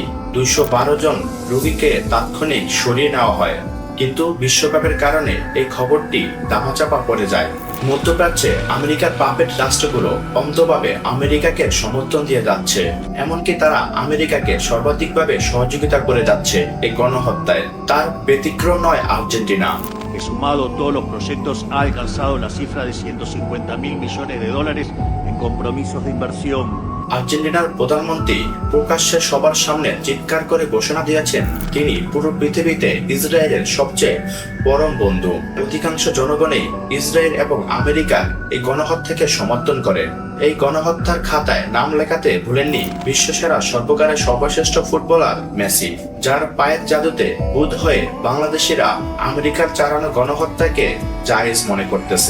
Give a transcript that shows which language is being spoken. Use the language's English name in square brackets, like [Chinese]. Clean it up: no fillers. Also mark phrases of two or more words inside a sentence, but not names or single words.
[Bangla] 212 জন রোগীকে তাৎক্ষণিক সরিয়ে নেওয়া হয়, কিন্তু বিশ্বকাপের কারণে এই খবরটি ধামাচাপা পড়ে যায়। মধ্যপ্রাচ্যে আমেরিকার পাপেট রাষ্ট্রগুলো অন্ধভাবে আমেরিকাকে সমর্থন দিয়ে যাচ্ছে, এমনকি তারা আমেরিকাকে সর্বাধিকভাবে সহযোগিতা করে যাচ্ছে এই গণহত্যায়। তার ব্যতিক্রম নয় আর্জেন্টিনা। [Spanish] Que sumado todos los proyectos ha alcanzado la cifra de 150.000 millones de dólares en compromisos de inversión. [Bangla] আর্জেন্টিনার প্রধানমন্ত্রী প্রকাশ্যে সবার সামনে চিৎকার করে ঘোষণা দিয়েছেন তিনি পুরো পৃথিবীতে ইসরায়েলের সবচেয়ে পরম বন্ধু। অধিকাংশ জনগণই ইসরায়েল এবং আমেরিকার এই গণহত্যাকে সমর্থন করে। এই গণহত্যার খাতায় নাম লেখাতে ভুলেননি বিশ্বসেরা সর্বকালের সর্বশ্রেষ্ঠ ফুটবলার মেসি, যার পায়ের জাদুতে বুঁদ হয়ে বাংলাদেশিরা আমেরিকার চালানো গণহত্যাকে জায়েজ মনে করতেছে।